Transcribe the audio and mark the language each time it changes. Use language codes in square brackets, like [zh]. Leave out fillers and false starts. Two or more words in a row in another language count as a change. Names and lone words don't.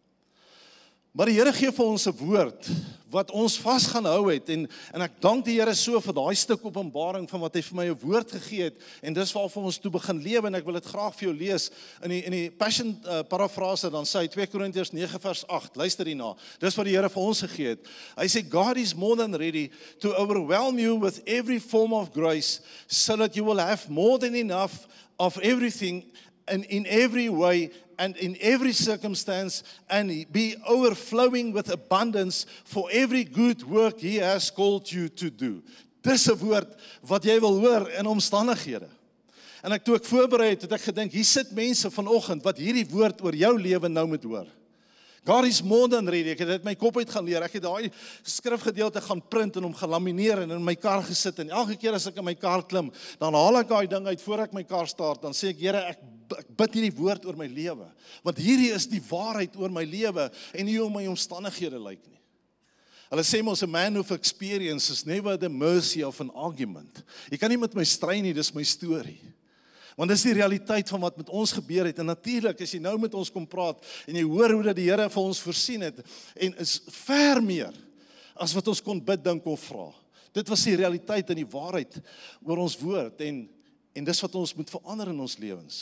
[af] Maar die Here gee vir ons 'n woord wat ons vas gaan hou het en ek dank die Here so vir daai stuk openbaring van wat hy vir my 'n woord gegee het en dis waarvan ons toe begin lewe en ek wil dit graag vir jou lees in die Passion parafrase dan sê hy 2 Korintiërs 9 vers 8. Luister hierna. Dis wat die Here vir ons gegee het. Hy sê [en] God is more than ready to overwhelm you with every form of grace so that you will have more than enough of everything and in every way and in every circumstance and be overflowing with abundance for every good work he has called you to do. [af] Dis 'n woord wat jy wil hoor in omstandighede. En toe ek voorberei het ek gedink, hier sit mense vanoggend wat hierdie woord oor jou lewe nou moet hoor. [en] God is more than ready. [af] Ek het dit my kop uit gaan leer. Ek het daai skrifgedeelte gaan print en hom gelamineer en in my kar gesit en elke keer as ek in my kar klim, dan haal ek daai ding uit voor ek my kar start, dan sê ek, Here, ek bid hierdie woord oor my lewe. Want hierdie is die waarheid oor my lewe en nie hoe my omstandighede lyk nie. Hulle sê mos, [en] a man of experience is never the mercy of an argument. [af] Jy kan nie met my stry nie, dis my storie. Want dis die realiteit van wat met ons gebeur het. En natuurlik, as jy nou met ons kom praat en jy hoor hoe dat die Here vir ons voorsien het en is ver meer as wat ons kon bid, dink of vra. Dit was die realiteit en die waarheid oor ons woord en dis wat ons moet verander in ons lewens.